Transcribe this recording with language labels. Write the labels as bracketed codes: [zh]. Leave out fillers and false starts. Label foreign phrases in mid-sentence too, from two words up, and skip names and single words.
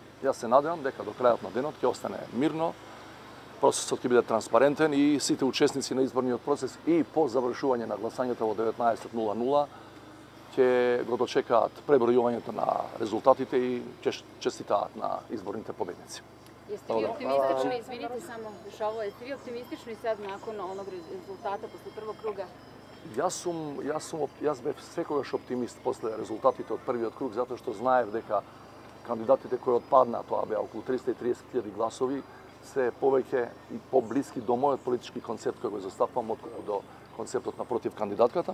[mk] Јас се надевам дека до крајот на денот ќе остане мирно, процесот ќе биде транспарентен и сите учесници на изборниот процес и по завршување на гласањето во 19:00 ќе го дочекаат пребројувањето на резултатите и ќе честитаат на изборните победници. [sr] Jeste vi optimistični, izvinite samo Šavo, jeste vi optimistični sad nakon onog rezultata posle prvog kruga? [mk] Јас бев секогаш оптимист после резултатите од првиот круг, затоа што знаев дека кандидатите кои отпаднаа, тоа беа околу 330.000 гласови, се повеќе и поблиски до мојот политички концепт кој го застапувам отколку до концептот на против кандидатката.